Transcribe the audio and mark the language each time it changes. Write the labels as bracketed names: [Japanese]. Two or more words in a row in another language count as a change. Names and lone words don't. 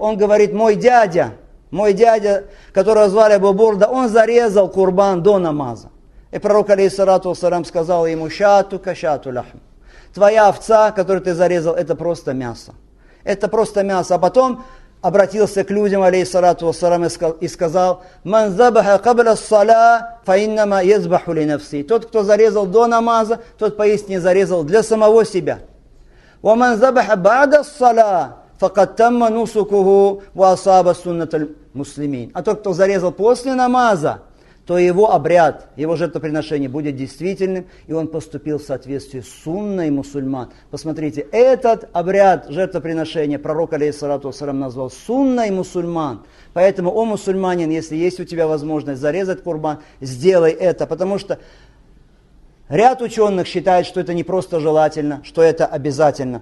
[Russian] Он говорит: мой дядя, которого звали Абу Бурда, он зарезал курбан до намаза. И пророк, [Arabic] عليه الصلاة والسلام, [Russian] сказал ему: [Arabic] شاتك شاة لحم. [Russian] Твоя овца, которую ты зарезал, это просто мясо. Это просто мясо. А потом обратился к людям, [Arabic] عليه الصلاة والسلام, [Russian] и сказал: [Arabic] من ذبح قبل الصلاة فإنما يذبح لنفسه. [Russian] Тот, кто зарезал до намаза, тот поистине зарезал для самого себя. [Arabic] ومن ذبح بعد الصلاة فقد تم نسكه وأصاب سنة المسلمين. [Russian] А тот, кто зарезал после намаза, то его обряд, его жертвоприношение будет действительным, и он поступил в соответствии с сунной мусульман. Посмотрите, этот обряд жертвоприношения пророк, [Arabic] عليه الصلاة والسلام, [Russian] назвал сунной мусульман. Поэтому, о мусульманин, если есть у тебя возможность зарезать курбан, сделай это, потому что ряд ученых считает, что это не просто желательно, что это обязательно.